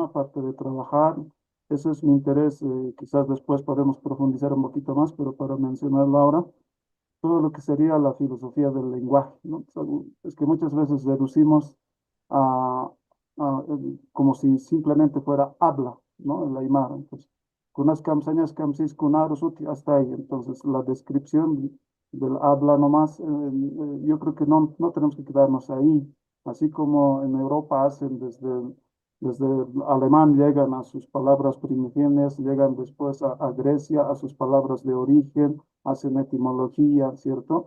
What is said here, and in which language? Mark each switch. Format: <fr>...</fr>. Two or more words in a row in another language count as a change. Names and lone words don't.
<es>Aparte de trabajar, eso es mi interés. Quizás después podemos profundizar un poquito más, pero para mencionarlo ahora, todo lo que sería la filosofía del lenguaje, ¿no? Es que muchas veces deducimos a, como si simplemente fuera habla, ¿no? El Aymara. Entonces,</es> <ay>kunas kamsañas kamsis kunaros</ay> <es>hasta ahí. Entonces, la descripción del habla nomás, yo creo que no tenemos que quedarnos ahí. Así como en Europa hacen desde el alemán llegan a sus palabras primigenias, llegan después a Grecia, a sus palabras de origen, hacen etimología, ¿cierto?</es>